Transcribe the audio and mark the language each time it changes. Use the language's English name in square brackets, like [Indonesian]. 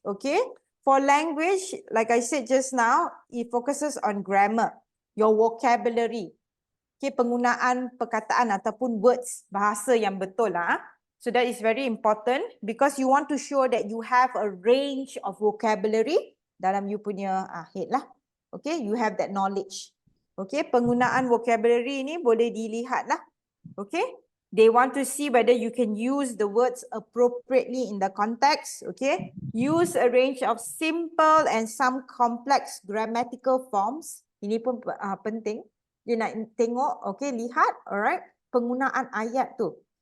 [English] Okay, for language, like I said just now, it focuses on grammar, your vocabulary. [Malay] Okay, penggunaan perkataan ataupun words, bahasa yang betul lah. [English] So that is very important because you want to show that you have a range of vocabulary [Malay] dalam you punya head lah. [English] Okay, you have that knowledge. [Malay] Okay, penggunaan vocabulary ni boleh dilihat lah. [English] Okay, they want to see whether you can use the words appropriately in the context. Okay, use a range of simple and some complex grammatical forms. [Malay] Ini pun penting. Dia nak tengok, okay, lihat, alright, penggunaan ayat tu.